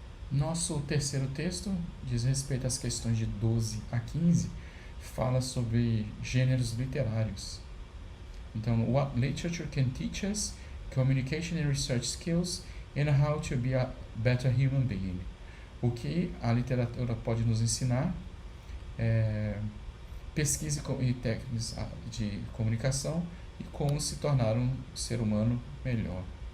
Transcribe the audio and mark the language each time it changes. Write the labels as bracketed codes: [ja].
[pt] Nosso terceiro texto diz respeito às questões de 12 a 15, fala sobre gêneros literários. [en] Então, what literature can teach us, communication and research skills, and how to be a better human being. [pt] O que a literatura pode nos ensinar, pesquisa e técnicas de comunicação e como se tornar um ser humano melhor.